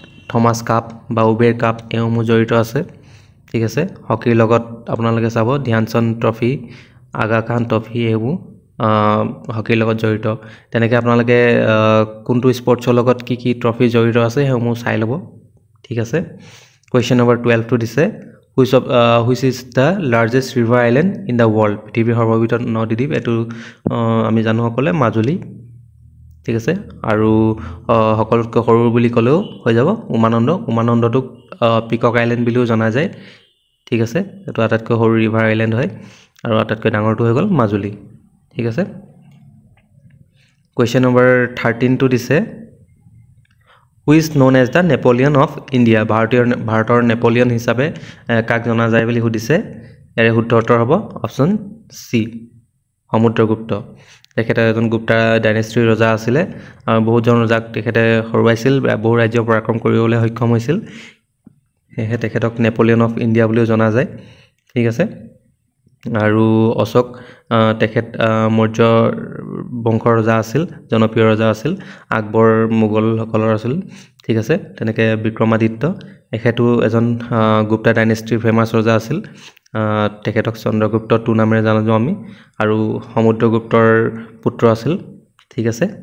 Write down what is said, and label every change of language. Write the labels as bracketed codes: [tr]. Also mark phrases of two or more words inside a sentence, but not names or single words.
[as] থমাস কাপ বা উবেৰ কাপ এইসমূহ জড়িত আছে ঠিক আছে হকিৰ লগত আপোনালোকে চাব ধ্যানচন্দ ট্ৰফি আগা খান ট্ৰফি এইসমূহ হকিৰ লগত জড়িত তেনেকৈ আপোনালোকে কোনটো স্পৰ্টছৰ লগত কি কি ট্ৰফি জড়িত আছে সেইসমূহ চাই ল'ব ঠিক আছে কুৱেশ্যন নম্বৰ 12 টো দিছে [en] which is the largest river island in the world [as] পৃথিৱীৰ সৰ্ববৃহৎ নদীদ্বীপ এটো আমি জানো সকলে মাজুলী ঠিক আছে আৰু সকলোতকৈ সৰু বুলি ক'লেও হৈ যাব উমানন্দটোক পিকক আইল্যান্ড বুলিও জনা যায় ঠিক আছে এটো আটাইতকৈ সৰু [en] river island [as] হয় আৰু আটাইতকৈ ডাঙৰটো হৈ গ'ল মাজুলী ঠিক আছে কুৱেশ্যন নম্বৰ 13 টো দিছে [en] who is known as the Napoleon of India [as] ভাৰতৰ নেপোলিয়ন হিচাপে কাক জনা যায় বুলি সুধিছে এৰে শুদ্ধ উত্তৰ হ'ব অপচন সি সমুদ্ৰগুপ্ত তেখেতে এজন গুপ্তা ডাইনেষ্টিৰ ৰজা আছিল আৰু বহুজন ৰজাক তেখেতে হৰুৱাইছিল বহু ৰাজ্য পৰাক্ৰম কৰিবলৈ সক্ষম হৈছিল হেহে তেখেতক [en] Napoleon of India [as] বুলিও জনা যায় ঠিক আছে আৰু অশোক তেখেত মৌৰ্য বংশৰ ৰজা আছিল জনপ্ৰিয় ৰজা আছিল আকবৰ মোগল সকলৰ আছিল ঠিক আছে তেনেকৈ বিক্ৰমাদিত্য এখেতো এজন গুপ্তা ডাইনেষ্টিৰ ফেমাছ ৰজা আছিল তেখেতক চন্দ্ৰগুপ্ত টু নামেৰে জানো আমি আৰু সমুদ্ৰগুপ্তৰ পুত্ৰ আছিল ঠিক আছে